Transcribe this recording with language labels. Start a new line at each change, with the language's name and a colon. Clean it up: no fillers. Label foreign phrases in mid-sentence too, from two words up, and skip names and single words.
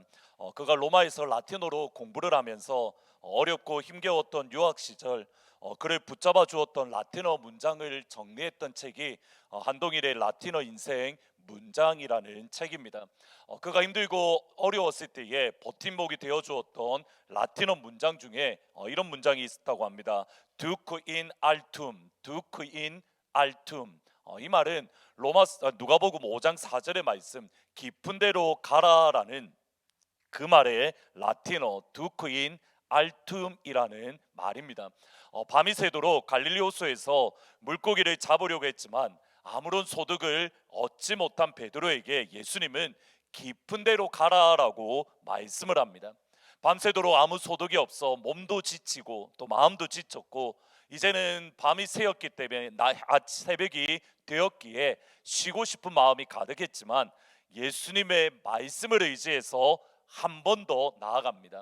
Korean: 그가 로마에서 라틴어로 공부를 하면서 어렵고 힘겨웠던 유학 시절 그를 붙잡아 주었던 라틴어 문장을 정리했던 책이 한동일의 라틴어 인생 문장이라는 책입니다. 그가 힘들고 어려웠을 때에 버팀목이 되어 주었던 라틴어 문장 중에 이런 문장이 있었다고 합니다.
Latin: Duc in altum, Duc in altum.
Korean: 이 말은 누가복음 5장 4절의 말씀 깊은 데로 가라라는 그 말의 라틴어
Latin: Duc in altum
Korean: 이라는 말입니다. 밤이 새도록 갈릴리 호수에서 물고기를 잡으려고 했지만 아무런 소득을 얻지 못한 베드로에게 예수님은 깊은 데로 가라라고 말씀을 합니다. 밤새도록 아무 소득이 없어 몸도 지치고 또 마음도 지쳤고 이제는 밤이 새었기 때문에 새벽이 되었기에 쉬고 싶은 마음이 가득했지만 예수님의 말씀을 의지해서 한 번 더 나아갑니다.